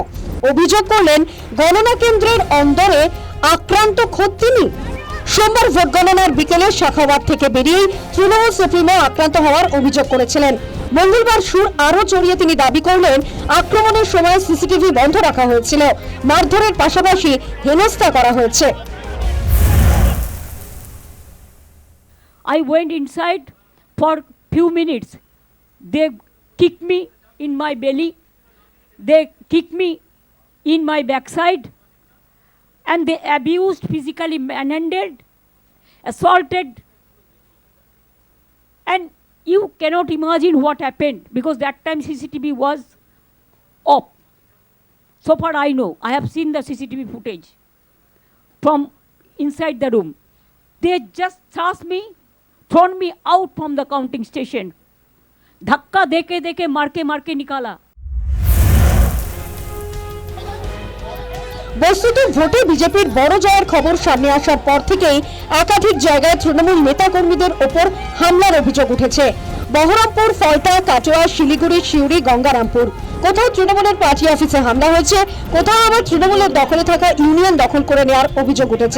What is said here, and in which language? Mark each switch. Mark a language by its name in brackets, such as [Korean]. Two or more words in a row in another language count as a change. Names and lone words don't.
[Bangla] অভিযোগ করলেন গণনা কেন্দ্রের অন্দরে আক্রান্ত খোদ তিনি। সোমবার ভোট গণনার বিকেলে শাখাবাদ থেকে বেরিয়েই তৃণমূল সুপ্রিমো আক্রান্ত হওয়ার অভিযোগ করেছিলেন। মঙ্গলবার সুর আরো চড়িয়ে তিনি দাবি করলেন আক্রমণের সময় সিসিটিভি বন্ধ রাখা হয়েছিল, মারধরের পাশাপাশি হেনস্থা করা হয়েছে। [English] I went inside for few minutes. They kicked me in my belly. They kicked me in my backside. And they abused, physically manhandled, assaulted. And you cannot imagine what happened because that time CCTV was off. So far I know. I have seen the CCTV footage from inside the room. They just thrust me, thrown me out from the counting station. [Hindi] धक्का देके देके मार के निकाला। [Bangla] বস্তুত ভোটে বিজেপির বড় জয়ের খবর সামনে আসার পর থেকেই একাধিক জায়গায় তৃণমূল নেতাকর্মীদের ওপর হামলার অভিযোগ উঠেছে। বহরমপুর, ফলতা, কাটোয়া, শিলিগুড়ি, সিউড়ি, গঙ্গারামপুর। কোথাও তৃণমূলের পার্টি অফিসে হামলা হয়েছে, কোথাও আবার তৃণমূলের দখলে থাকা ইউনিয়ন দখল করে নেওয়ার অভিযোগ উঠেছে।